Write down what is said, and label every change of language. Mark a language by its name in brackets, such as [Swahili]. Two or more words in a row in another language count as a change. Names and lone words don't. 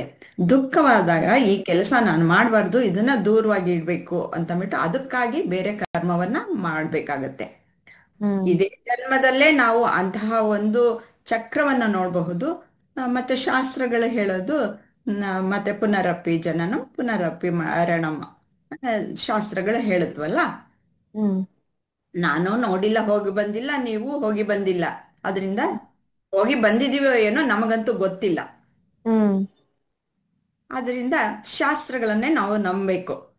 [Kannada] ದುಃಖವಾದಾಗ ಈ ಕೆಲಸ ನಾನು ಮಾಡಬಾರ್ದು, ಇದನ್ನ ದೂರವಾಗಿ ಇಡ್ಬೇಕು ಅಂತಂದ್ಬಿಟ್ಟು ಅದಕ್ಕಾಗಿ ಬೇರೆ ಕರ್ಮವನ್ನ ಮಾಡ್ಬೇಕಾಗತ್ತೆ. ಇದೇ ಜನ್ಮದಲ್ಲೇ ನಾವು ಅಂತಹ ಒಂದು ಚಕ್ರವನ್ನ ನೋಡಬಹುದು. ಮತ್ತೆ ಶಾಸ್ತ್ರಗಳು ಹೇಳೋದು ಮತ್ತೆ [Sanskrit] ಪುನರಪಿ ಜನನಂ ಪುನರಪಿ ಮರಣಂ [Kannada] ಶಾಸ್ತ್ರಗಳು ಹೇಳುತ್ತವಲ್ಲ. ನಾನು ನೋಡಿಲ್ಲ, ಹೋಗಿ ಬಂದಿಲ್ಲ, ನೀವು ಹೋಗಿ ಬಂದಿಲ್ಲ, ಅದರಿಂದ ಹೋಗಿ ಬಂದಿದೀವೋ ಏನೋ ನಮಗಂತೂ ಗೊತ್ತಿಲ್ಲ. ಅದರಿಂದ ಶಾಸ್ತ್ರಗಳನ್ನೇ ನಾವು ನಂಬಬೇಕು.